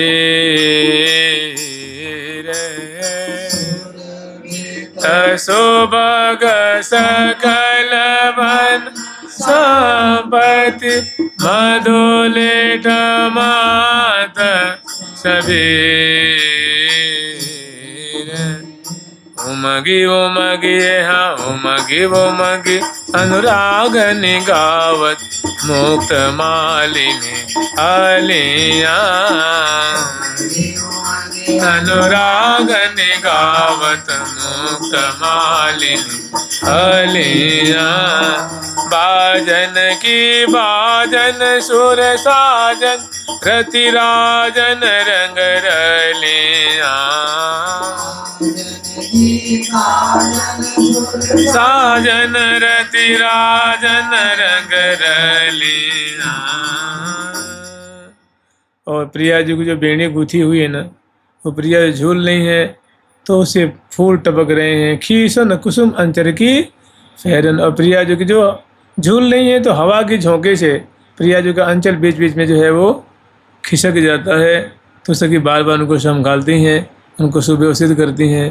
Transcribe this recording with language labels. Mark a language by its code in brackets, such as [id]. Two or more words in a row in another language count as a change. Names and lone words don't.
[bra] सुभग सकल वन संपत्ति, मधुलिट मात सभी। उमगी उमगी हाँ उमगी उमगी अनुराग निगावत, मुक्त मालिनी अलिया, अनुराग निगावत मुक्त मालिनी अलिया। बाजन की बाजन सुर साजन, रतिराजन रंग रलिया, साजन रतिराजन रंग रलिया। [hi] और प्रिया जी की जो बेणी गुथी हुई है ना, वो प्रिया झूल रही है तो उसे फूल टपक रहे हैं। [bra] खीसन कुसुम अंचर की फहरन, [hi] और प्रिया जी की जो झूल रही है तो हवा की झोंके से प्रिया जी का अंचल बीच बीच में जो है वो खिसक जाता है, तो सखी बार बार उनको संभालती हैं, उनको सुव्यवस्थित करती हैं।